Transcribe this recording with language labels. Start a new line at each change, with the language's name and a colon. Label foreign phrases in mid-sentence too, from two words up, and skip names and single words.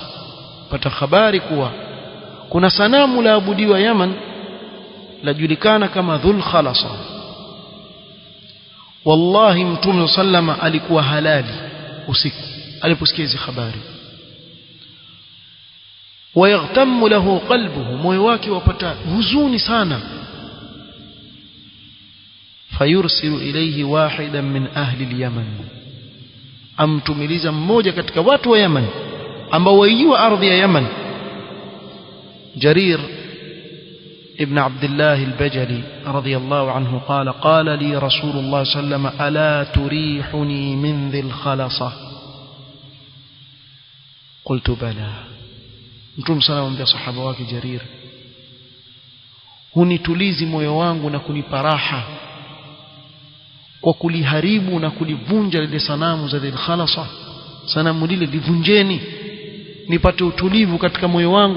Swahili: pata habari kuwa kuna sanamu la abudiwa Yaman lajulikana kama dhul khalasa. wallahi Mtume sallama alikuwa halali usiku aliposikia hizo habari.
Arabic: ويغتم له قلبه
Swahili: moyo wake wapata huzuni sana.
Arabic: فيرسل إليه واحدا من أهل اليمن.
Swahili: amtumiliza mmoja katika watu wa Yaman ambao waijua ardhi ya Yaman.
Arabic: جرير بن عبد الله البجلي رضي الله عنه قال قال لي رسول الله سلم ألا تريحني من ذي الخلصة قلت بلى.
Swahili: Mtume sana amwambia sahaba wake Jarir, hunitulizi moyo wangu na kunipa raha kwa kuliharibu na kulivunja lile sanamu za Dhil Khalasa. Sanamu lile livunjeni nipate utulivu katika moyo wangu.